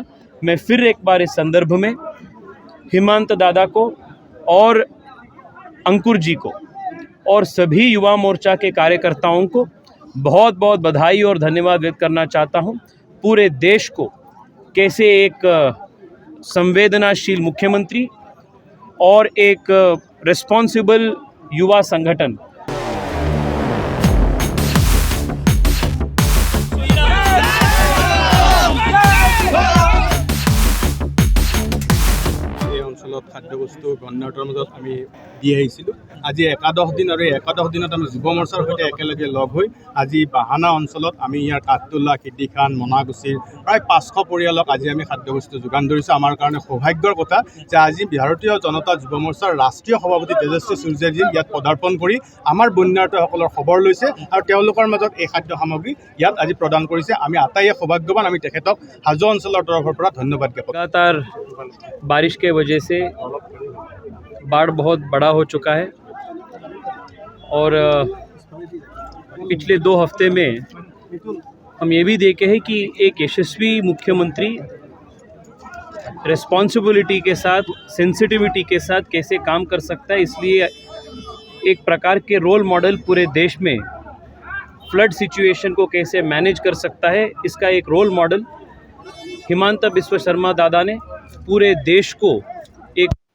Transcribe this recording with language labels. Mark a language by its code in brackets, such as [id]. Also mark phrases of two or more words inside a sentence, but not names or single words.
[hi] मैं फिर एक बार इस संदर्भ में हिमांत दादा को और अंकुर जी को और सभी युवा मोर्चा के कार्यकर्ताओं को बहुत बहुत बधाई और धन्यवाद व्यक्त करना चाहता हूं। पूरे देश को कैसे एक संवेदनाशील मुख्यमंत्री और एक रिस्पॉन्सिबल युवा संगठन [as] খাদ্যবস্তু গণনাটোৰ মাজত আমি দি আহিছিলোঁ। আজি একাদশ দিন আৰু এই একাদশ দিনত আমি যুৱ মৰ্চাৰ সৈতে একেলগে লগ হৈ আজি বাহানা অঞ্চলত আমি ইয়াৰ কাঠটোলা, খিদিখান, মনাগুচিৰ প্ৰায় 500 পৰিয়ালক আজি আমি খাদ্যবস্তু যোগান ধৰিছোঁ। আমাৰ কাৰণে সৌভাগ্যৰ কথা যে আজি ভাৰতীয় জনতা যুৱ মৰ্চাৰ ৰাষ্ট্ৰীয় সভাপতি তেজস্বী সূৰ্যজী ইয়াত পদাৰ্পণ কৰি আমাৰ বন্যাৰ্থসকলৰ খবৰ লৈছে আৰু তেওঁলোকৰ মাজত এই খাদ্য সামগ্ৰী ইয়াত আজি প্ৰদান কৰিছে। আমি আটাইয়ে সৌভাগ্যৱান। আমি তেখেতক হাজো অঞ্চলৰ তৰফৰ পৰা ধন্যবাদ জ্ঞাপন। [hi] लगातार बारिश के वजह से बाढ़ बहुत बड़ा हो चुका है और पिछले 2 हफ्ते में हम ये भी देखे हैं कि एक यशस्वी मुख्यमंत्री रिस्पॉन्सिबिलिटी के साथ, सेंसिटिविटी के साथ कैसे काम कर सकता है, इसलिए एक प्रकार के [en] role model [hi] पूरे देश में [en] flood situation [hi] को कैसे मैनेज कर सकता है, इसका एक [en] role model [hi] हिमांता बिस्व शर्मा दादा ने पूरे देश को एक